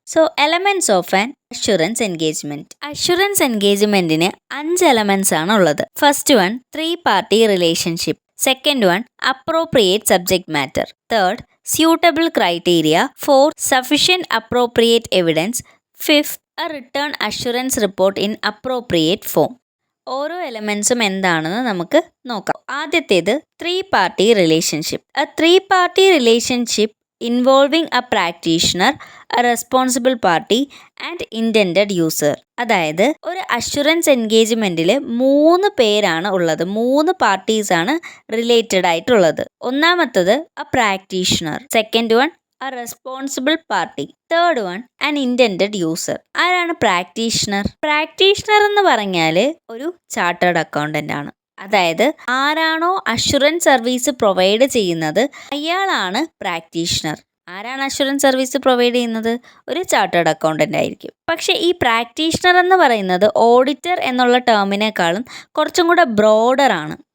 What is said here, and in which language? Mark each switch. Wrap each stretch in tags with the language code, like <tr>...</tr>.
<en>So elements of an assurance engagement.</en> <ml>Assurance എൻഗേജ്മെൻറ്റിന് 5 elements ആണ് ഉള്ളത്.</ml> <en>First one, 3 party relationship. Second one, appropriate subject matter. Third, suitable criteria. 4, sufficient appropriate evidence. 5th, a return assurance report in appropriate form.</en> <ml>ഓരോ എലമെൻസും എന്താണെന്ന് നമുക്ക് നോക്കാം. ആദ്യത്തേത് 3 party relationship.</ml> <en>A 3 party relationship involving a practitioner, a responsible party and intended user.</en> <ml>അതായത് ഒരു assurance എൻഗേജ്മെൻറ്റിൽ 3 പേരാണ് ഉള്ളത്, 3 പാർട്ടീസാണ് related ആയിട്ടുള്ളത്. ഒന്നാമത്തത്</ml> <en>A practitioner, second one a responsible party, third one an intended user.</en> <ml>ആരാണ് പ്രാക്ടീഷണർ? പ്രാക്ടീഷണർ എന്ന് പറഞ്ഞാൽ ഒരു ചാർട്ടേഡ് അക്കൗണ്ടൻ്റ് ആണ്. അതായത് ആരാണോ അഷ്വറൻസ് സർവീസ് പ്രൊവൈഡ് ചെയ്യുന്നത് അയാളാണ് പ്രാക്ടീഷണർ. ആരാണ് അഷ്വറൻസ് സർവീസ് പ്രൊവൈഡ് ചെയ്യുന്നത്? ഒരു ചാർട്ടേഡ് അക്കൗണ്ടൻ്റ് ആയിരിക്കും. പക്ഷേ ഈ പ്രാക്ടീഷണർ എന്ന് പറയുന്നത് ഓഡിറ്റർ എന്നുള്ള ടേമിനേക്കാളും കുറച്ചും കൂടെ ബ്രോഡറാണ്.</ml>